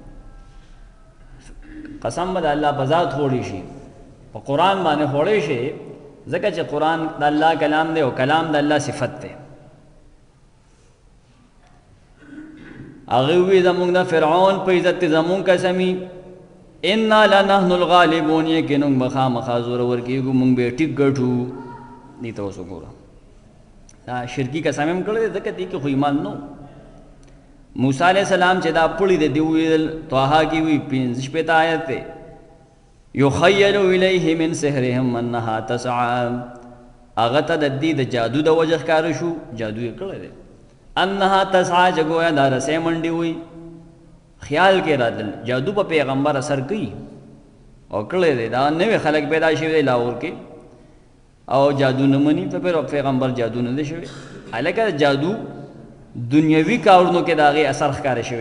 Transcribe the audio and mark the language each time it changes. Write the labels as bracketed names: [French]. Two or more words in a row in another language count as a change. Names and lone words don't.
[Pashto] قسم به د الله په ذات خوړی شي، په قرآن باندې خوړی شي، ځکه چې قرآن د الله کلام دی او کلام د الله صفت دی. هغه وی زمونږ د فرعون په عزت زمونږ قسمي. [Arabic] انا لنحن الغالبون، [Pashto] یقینا مخامخا زورور کېږو، موږ به ټیک ګټو. دې ته اوس وګوره، دا شرکي قسم هم کړی دی، ځکه دې کې خو ایمان نو. موسی علیہ السلام چې دا پړی دی، دی ویل طه کې وی 15 آیت دی [Arabic] یخیل الیه من سحرهم انها تسعى، [Pashto] هغه ته د دې د جادو د وجه ښکاره شو، جادو یې کړی دی. [Arabic] انها تسعى [Pashto] چې گویا دا رسۍ منډې وي. خیال کې راتل جادو په پیغمبر اثر کوي او کړی دی. دا نوې خلک پیدا شوي دی لاهور کې او جادو نه مني، په پیغمبر جادو نه دی شوی. هلکه جادو دنیوي کارونو کې د هغې اثر ښکاره شوی دی.